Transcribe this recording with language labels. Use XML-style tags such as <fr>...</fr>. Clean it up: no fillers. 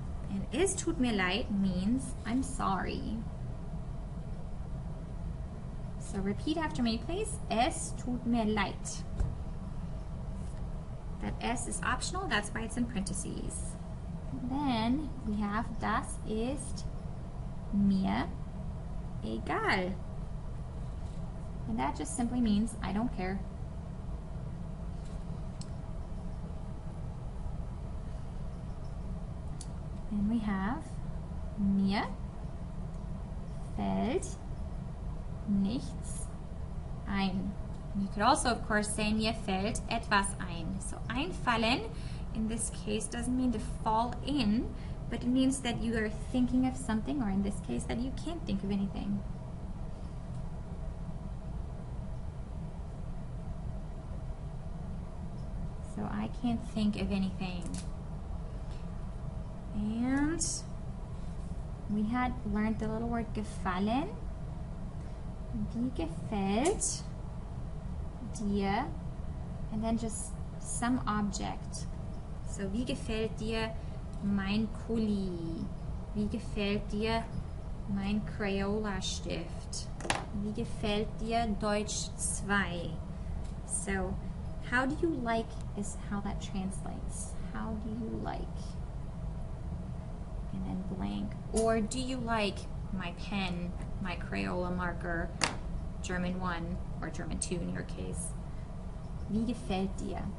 <en>And es tut mir leid means I'm sorry. So repeat after me, please. Es tut mir leid. That S is optional, that's why it's in parentheses. And then we have das ist mir egal. And that just simply means I don't care.</en> <de>And we have mir fällt nichts ein.</de> <en>You could also, of course, say mir fällt etwas ein. So einfallen, in this case, doesn't mean to fall in, but it means that you are thinking of something, or in this case, that you can't think of anything. So I can't think of anything. And we had learned the little word gefallen.</en> <de>Wie gefällt dir?</de> <en>And then just some object.</en> <de>So wie gefällt dir mein Kuli? Wie gefällt dir mein Crayola-Stift? Wie gefällt dir Deutsch 2?</de> <en>So how do you like is how that translates. How do you like? And then blank. Or do you like my pen, my Crayola marker, German 1 or German 2 in your case? Wie gefällt dir?</en>